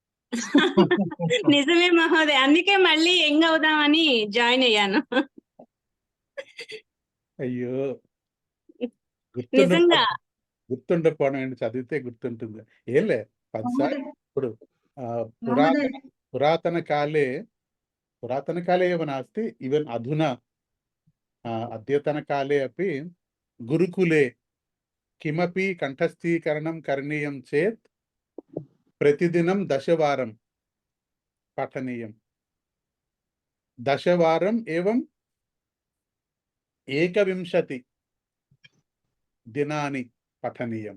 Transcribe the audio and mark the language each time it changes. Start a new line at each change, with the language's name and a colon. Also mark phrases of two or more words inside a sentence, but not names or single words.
Telugu: నిజమే మహోదయ, అందుకే మళ్ళీ యంగ్ అవుదామని జాయిన్ అయ్యాను. అయ్యో! నిజంగా గుర్తుండకపోవడం ఏంటి, చదివితే గుర్తుంటుంది. ఏంలే 10 సార్లు మహోదయ ఇప్పుడు మహోదయ
Sanskrit: పురాతన కాలే एव नास्ति, इवन् अधुना अद्यतनकाले अपि गुरुकुले किमपि कण्ठस्थीकरणं करणीयं चेत् प्रतिदिनं 10 वारं पठनीयं। 10 वारम् एवं 21 दिनानि पठनीयं।